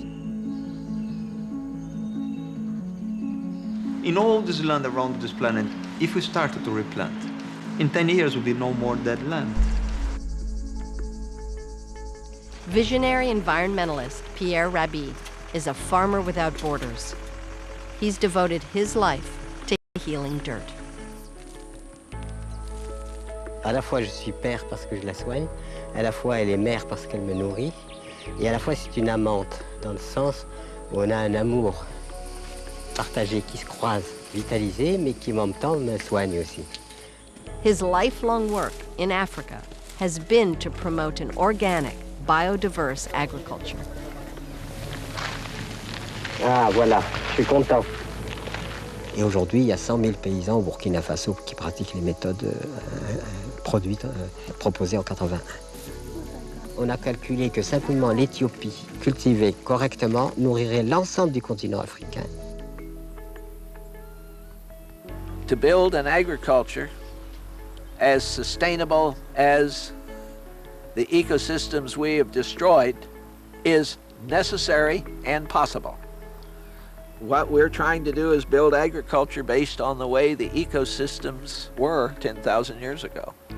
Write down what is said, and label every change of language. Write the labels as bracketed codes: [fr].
[en] In all this land around this planet, if we started to replant, in 10 years will be no more dead land. Visionary environmentalist Pierre Rabhi is a farmer without borders. He's devoted his life to healing dirt. [fr] À la fois, je suis père parce que je la soigne, à la fois, elle est mère parce qu'elle me nourrit, et à la fois, c'est une amante, dans le sens où on a un amour partagé qui se croise, vitalisé, mais qui, en même temps, me soigne aussi. [en] His lifelong work in Africa has been to promote an organic, biodiverse agriculture. [fr] Ah, voilà, je suis content. Et aujourd'hui, il y a 100 000 paysans au Burkina Faso qui pratiquent les méthodes proposées en 81. On a calculé que simplement l'Éthiopie, cultivée correctement, nourrirait l'ensemble du continent africain. [en] To build an agriculture as sustainable as the ecosystems we have destroyed is necessary and possible. What we're trying to do is build agriculture based on the way the ecosystems were 10,000 years ago.